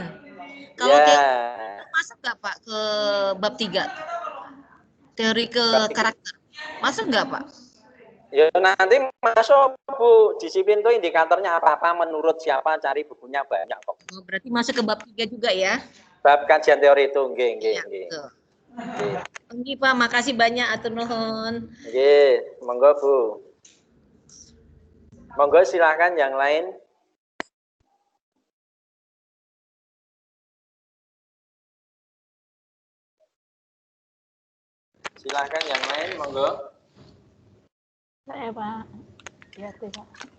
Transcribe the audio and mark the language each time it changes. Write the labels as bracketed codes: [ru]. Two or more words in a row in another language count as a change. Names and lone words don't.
[id] Kalau masuk nggak Pak ke bab 3? Teori ke karakter. Masuk nggak Pak? Ya nanti masuk Bu. Disiplin itu indikatornya apa-apa menurut siapa, cari bukunya banyak kok. Oh, berarti masuk ke bab 3 juga ya? Bab kajian teori itu, nggih. Nggih Pak, makasih banyak [su] atur nuhun. [id] Nggih, monggo Bu. Monggo silakan yang lain. Silakan yang lain, monggo. Saya Pak. Giati Pak.